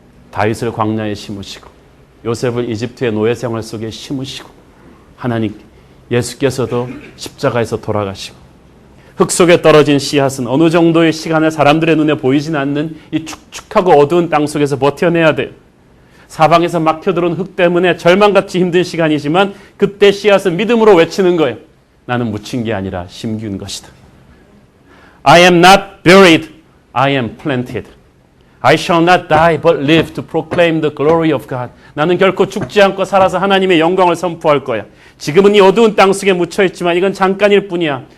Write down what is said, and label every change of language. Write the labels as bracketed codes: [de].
[ko] 다윗을 광야에 심으시고 요셉을 이집트의 노예 생활 속에 심으시고 하나님 예수께서도 십자가에서 돌아가시고 흙 속에 떨어진 씨앗은 어느 정도의 시간을 사람들의 눈에 보이진 않는 이 축축하고 어두운 땅 속에서 버텨내야 돼요. 사방에서 막혀들어온 흙 때문에 절망같이 힘든 시간이지만 그때 씨앗은 믿음으로 외치는 거예요. 나는 묻힌 게 아니라 심기운 것이다. [en] I am not buried, I am planted. I shall not die but live to proclaim the glory of God. [ko] 나는 결코 죽지 않고 살아서 하나님의 영광을 선포할 거야. 지금은 이 어두운 땅 속에 묻혀있지만 이건 잠깐일 뿐이야.